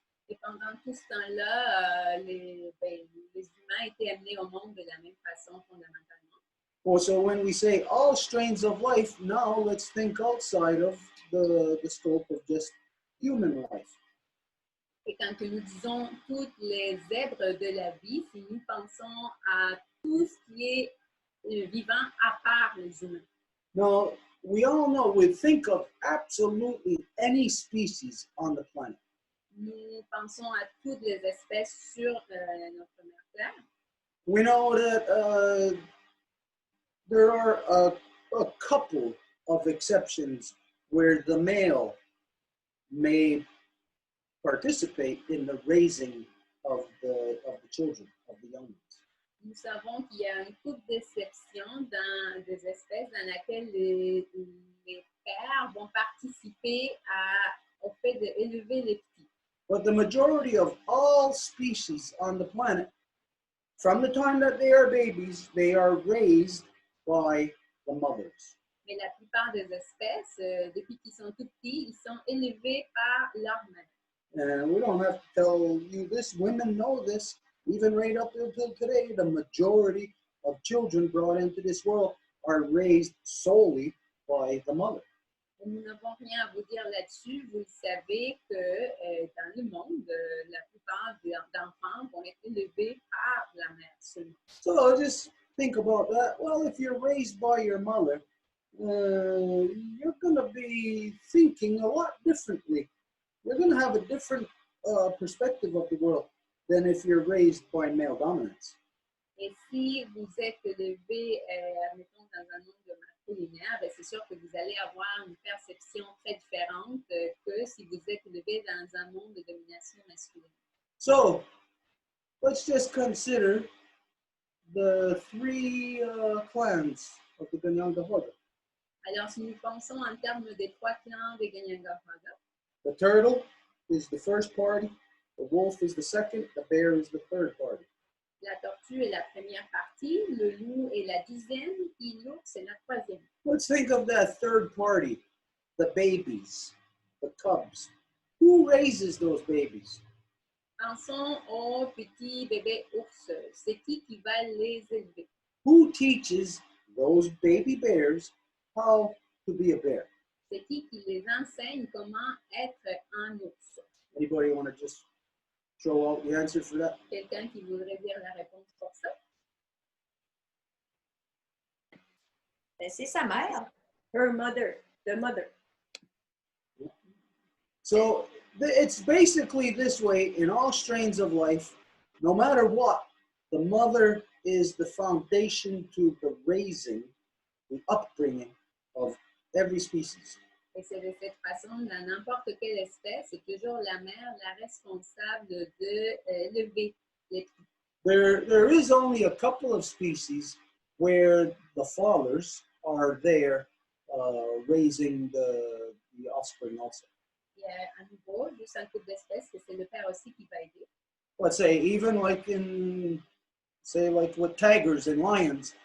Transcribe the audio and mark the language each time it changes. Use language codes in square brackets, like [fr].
[fr] Et pendant tout ce temps-là, les humains étaient amenés au monde de la même façon fondamentalement. [en] Well, so when we say all strains of life, now let's think outside of the scope of just human life. [fr] Et quand nous disons toutes les zèbres de la vie, si nous pensons à tout ce qui est vivant à part les humains. [en] Now, we all know, we think of absolutely any species on the planet. [fr] Nous pensons à toutes les espèces sur notre mère Terre. [en] We know that there are a couple of exceptions where the male may participate in the raising of the children, of the young ones. [fr] Nous savons qu'il y a une couple d'exceptions dans des espèces dans lesquelles les pères vont participer au fait d'élever les petits. [en] But the majority of all species on the planet, from the time that they are babies, they are raised by the mothers. [fr] Mais la plupart des espèces, depuis qu'ils sont tout petits, ils sont élevés par leur mère. [en] And we don't have to tell you this, women know this, even right up until today, the majority of children brought into this world are raised solely by the mother. [fr] Nous n'avons rien à vous dire là-dessus. Vous le savez que dans le monde, la plupart d'enfants vont être élevés par la mère seulement. [en] So just think about that. Well, if you're raised by your mother, you're going to be thinking a lot differently. You're going to have a different perspective of the world than if you're raised by male dominance. [fr] Et si vous êtes élevé, admettons, dans un monde masculinaire, c'est sûr que vous allez avoir une perception très différente que si vous êtes élevé dans un monde de domination masculine. [en] So, let's just consider the three clans of the Ganyangahoga. [fr] Alors, si nous pensons en termes des trois clans des Ganyangahoga, [en] the turtle is the first party, the wolf is the second, the bear is the third party. [fr] La tortue est la première partie, le loup est la deuxième, et l'ours est la troisième. [en] Let's think of that third party, the babies, the cubs. Who raises those babies? [fr] Pensons aux petits bébés ours. C'est qui va les élever? [en] Who teaches those baby bears how to be a bear? [fr] C'est qui les enseigne comment être un ours? [en] Anybody want to just throw out the answer for that? [fr] Quelqu'un qui voudrait dire la réponse pour ça? Ben, c'est sa mère. [en] Her mother. The mother. So it's basically this way in all strains of life. No matter what, the mother is the foundation to the raising, the upbringing of every species. [fr] Et c'est de cette façon, dans n'importe quelle espèce, c'est toujours la mère la responsable de élever les petits. [en] There is only a couple of species where the fathers are there raising the offspring also. [fr] Il y a à nouveau juste un couple d'espèces que c'est le père aussi qui va aider. [en] Let's say even like in, say like with tigers and lions.